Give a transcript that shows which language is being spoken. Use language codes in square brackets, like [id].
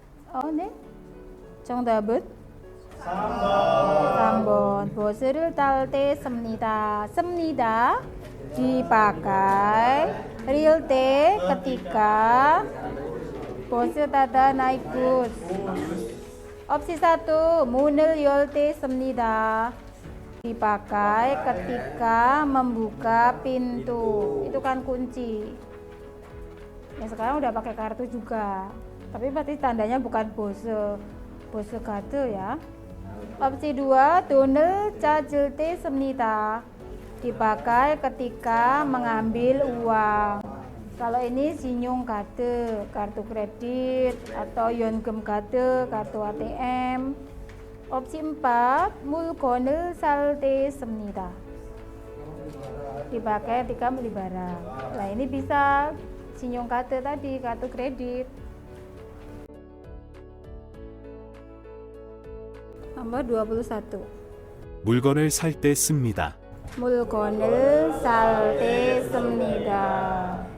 [ko] Oh, 네. 정답은 3번. 버스를 탈 때 씁니다. [id] dipakai. Real 때 ketika [ko] 버스 타다 [id] naik bus. [ko] Opsi 1 문을 열 때 씁니다. [id] dipakai ketika membuka pintu. Itu kan kunci. Ya sekarang udah pakai kartu juga. Tapi berarti tandanya bukan bose kartu ya. [ko] Opsi 2 돈을 찾을 때 씁니다. [id] dipakai ketika mengambil uang. Kalau ini [ko] 신용 카드, [id] kartu kredit atau [ko] 연금 카드, [id] kartu ATM. [ko] Opsi 4 물건을 살 때 씁니다. [id] dipakai ketika beli barang. Nah, ini bisa [ko] 신용 카드 [id] tadi, kartu kredit. Nomor 21. [ko] 물건을 살 때 씁니다. 물건을 살 때 씁니다.